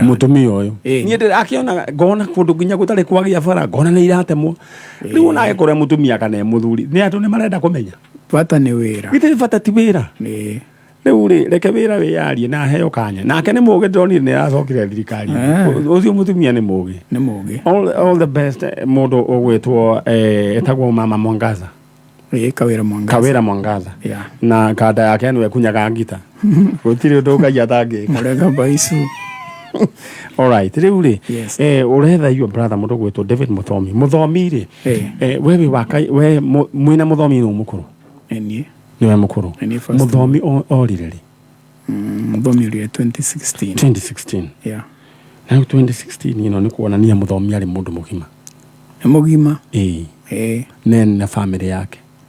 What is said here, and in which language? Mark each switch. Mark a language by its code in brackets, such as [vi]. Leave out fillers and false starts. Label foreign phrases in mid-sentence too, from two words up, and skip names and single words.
[ki] mũtumia ũyũ niĩ ndĩrakĩona ngona kũndũ nginya gũtarĩ kwagĩa bara ngona nĩ iratemwo rĩu ona agĩkorwo mũtumia kana mũthuri nĩ andũ nĩ marenda kũmenya bata nĩ wĩra githĩ bata ti wĩra rĩu rĩ reke wĩra wĩyarie na heo kanya nake nĩ mũũgĩ ndonire nĩ aracokire thirikari ũcio mũtumia nĩ mũũgĩ [en] all the best [ki] mũndũ ũgwĩtwo etagwo mama Mwangaza Kawira Mwangaza na kanda yake nĩ wekunyaga ngita gũtirĩ ũndũ ũkaia tangĩka mũrega baisu [en] all right [ki] rĩu rĩ ũretha [en] your brother [ki] mũndũ gwĩtwo David Muthomi rĩ we mwĩna Muthomi nĩ mũkũrũ niwe mũkũrũ Muthomi orire rĩ Muthomi orire 2016 na 2016 ino nĩ kuonania Muthomi arĩ mũndũ mũgima na family yake